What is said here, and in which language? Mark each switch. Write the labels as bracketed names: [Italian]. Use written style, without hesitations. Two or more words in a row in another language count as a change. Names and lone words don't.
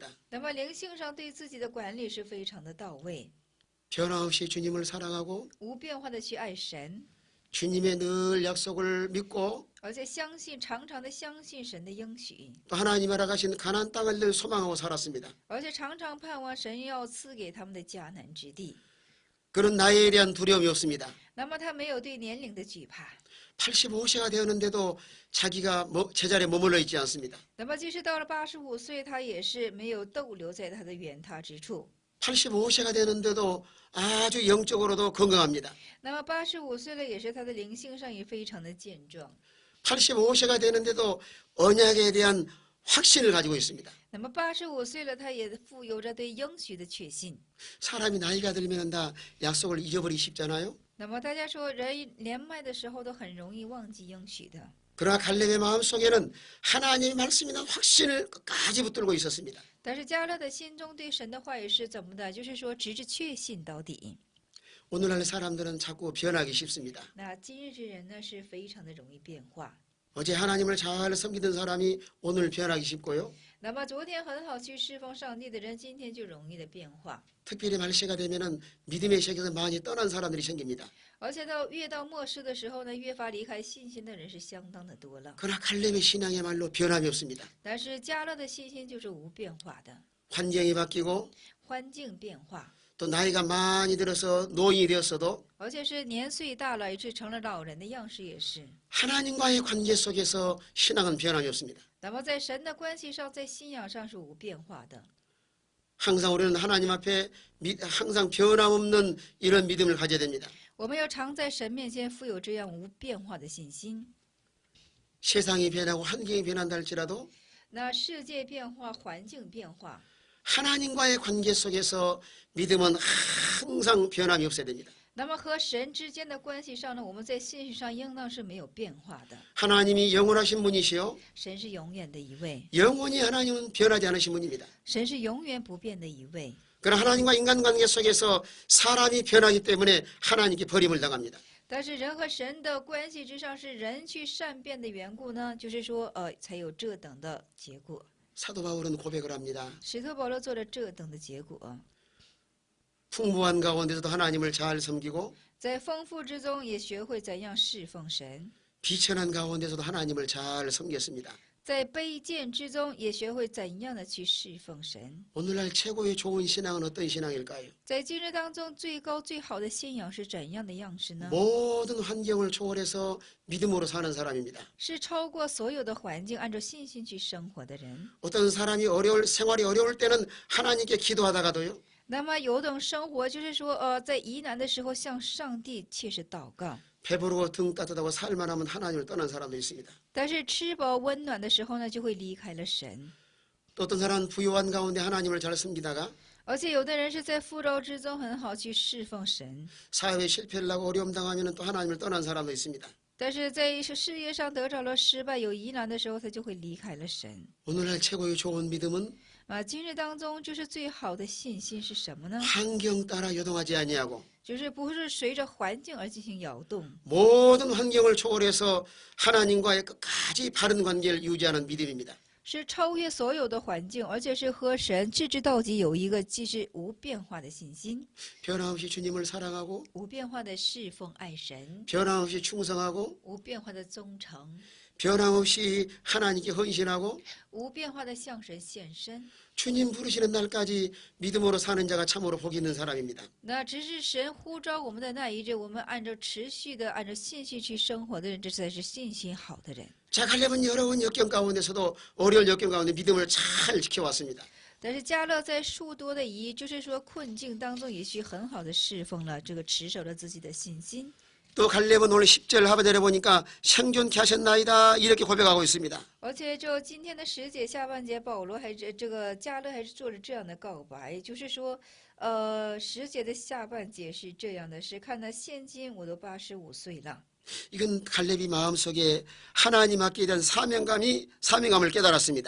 [Chinese] 那么灵性上对自己的管理是非常的到位， [Korean] 변함없이 주님을 사랑하고 [Chinese] 无变化的去爱神， [Korean] 주님의 늘 약속을 믿고 [Chinese] 而且常常的相信神的应许， [Korean] 또 하나님 허락하신 가나안 땅을 늘 소망하고 살았습니다. [Chinese] 而且常常盼望神要赐给他们的迦南之地。 [Korean] 그런 나이에 대한 두려움이 없습니다. [Chinese] 那么他没有对年龄的惧怕。 [Korean] 85세가 되었는데도 자기가 제자리에 머물러 있지 않습니다. [Chinese] 那么即使到了85岁，他也是没有逗留在他的原他之处。 [Korean] 85세가 되는데도 아주 영적으로도 건강합니다. [Chinese] 那么85岁了，也是他的灵性上也非常的健壮。 [Korean] 85세가 되는데도 언약에 대한 확신을 가지고 있습니다. [Chinese] 那么85岁了，他也富有着对应许的确信。 [Korean] 사람이 나이가 들면 다 약속을 잊어버리기 쉽잖아요. [Chinese] 那么大家说，人年迈的时候都很容易忘记应许的。 [Korean] 그러나 갈렙의 마음속에는 하나님의 말씀이나 확신을 끝까지 붙들고 있었습니다. [Chinese] 但是加勒的心中对神的话语是怎么的？就是说，直至确信到底。 [Korean] 오늘날 사람들은 자꾸 변하기 쉽습니다. [Chinese] 那今日之人呢，是非常的容易变化。 [Korean] 어제 하나님을 잘 섬기던 사람이 오늘 변하기 쉽고요. [Chinese] 那么昨天很好去侍奉上帝的人，今天就容易的变化。 [Korean] 특별히 말세가 되면은 믿음의 세계에서 많이 떠난 사람들이 생깁니다. [Chinese] 而且越到末世的时候呢，越发离开信心的人是相当的多了。 [Korean] 그러나 갈렙의 신앙이야말로 변함이 없습니다. [Chinese] 但是加勒的信心就是无变化的， [Korean] 환경이 바뀌고 [Chinese] 环境变化， [Korean] 또 나이가 많이 들어서 노인이 되었어도 [Chinese] 而且是年岁大了，以致成了老人的样式也是。 [Korean] 하나님과의 관계 속에서 신앙은 변함이 없습니다. [Chinese] 那么在神的关系上，在信仰上是无变化的。 [Korean] 항상 우리는 하나님 앞에 항상 변함없는 이런 믿음을 가져야 됩니다. [Chinese] 我们要常在神面前富有这样无变化的信心。 [Korean] 세상이 변하고 환경이 변한다 할지라도 [Chinese] 那世界变化，环境变化， [Korean] 하나님과의 관계 속에서 믿음은 항상 변함이 없어야 됩니다. [Chinese] 那么和神之间的关系上呢，我们在信心上应当是没有变化的。 [Korean] 하나님이 영원하신 분이시요 [Chinese] 神是永远的一位， [Korean] 영원히 하나님은 변하지 않으신 분입니다. [Chinese] 神是永远不变的一位。 [Korean] 그러나 하나님과 인간관계 속에서 사람이 변하기 때문에 하나님께 버림을 당합니다. [Chinese] 但是人和神的关系之上，是人去善变的缘故呢，就是说，才有这等的结果。 [Korean] 사도 바울은 고백을 합니다. [Chinese] 使徒保罗做了这等的结果， [Korean] 풍부한 가운데서도 하나님을 잘 섬기고 [Chinese] 在丰富之中也学会怎样侍奉神， [Korean] 비천한 가운데서도 하나님을 잘 섬겼습니다. [Chinese] 在卑贱之中也学会怎样的去侍奉神。 [Korean] 오늘날 최고의 좋은 신앙은 어떤 신앙일까요? [Chinese] 在今日当中，最高最好的信仰是怎样的样式呢？ [Korean] 모든 환경을 초월해서 믿음으로 사는 사람입니다. [Chinese] 是超过所有的环境，按照信心去生活的人。 [Korean] 어떤 사람이 생활이 어려울 때는 하나님께 기도하다가도요. [Chinese] 那么有种生活就是说，在疑难的时候向上帝切实祷告， [Korean] 배부르고 등 따뜻하고 살만하면 하나님을 떠난 사람도 있습니다. [Chinese] 但是吃饱温暖的时候呢，就会离开了神。 [Korean] 또 어떤 사람은 부유한 가운데 하나님을 잘 섬기다가 [Chinese] 而且有的人是在富饶之中很好去侍奉神， [Korean] 사회에 실패를 하고 어려움 당하면 또 하나님을 떠난 사람도 있습니다. [Chinese] 但是在事业上得着了失败、有疑难的时候，他就会离开了神。 [Korean] 오늘날 최고의 좋은 믿음은 [Chinese] 今日当中就是最好的信心是什么呢？ [Korean] 환경 따라 요동하지 아니하고 [Chinese] 就是不是随着环境而进行摇动， [Korean] 모든 환경을 초월해서 하나님과의 끝까지 바른 관계를 유지하는 믿음입니다. [Chinese] 是超越所有的环境，而且是和神置之到底，有一个既是无变化的信心， [Korean] 변함없이 주님을 사랑하고 [Chinese] 无变化的侍奉爱神， [Korean] 변함없이 충성하고 [Chinese] 无变化的忠诚， [Korean] 변함없이 하나님께 헌신하고 [Chinese] 无变化的向神献身。 [Korean] 주님 부르시는 날까지 믿음으로 사는 자가 참으로 복이 있는 사람입니다. [Chinese] 那只是神呼召我们的那一日，我们按照持续的按照信心去生活的人，这才是信心好的人。 [Korean] 자, 갈렙은 어려운 역경 가운데서도 어려운 역경 가운데 믿음을 잘 지켜왔습니다. [Chinese] 但是加勒在数多的就是说困境当中，也去很好的侍奉了这个持守了自己的信心。 [Korean] 또 갈렙은 오늘 10절 하반절에 보니까 생존케 하셨나이다 이렇게 고백하고 있습니다. [Chinese] 而且就今天的10节下半节，保罗还是这个加勒还是做了这样的告白，就是说，10节的下半节是这样的，是看到现今我都85岁了。 [Korean] 이건 갈렙이 마음속에 하나님 앞에 대한 사명감을 깨달았습니다.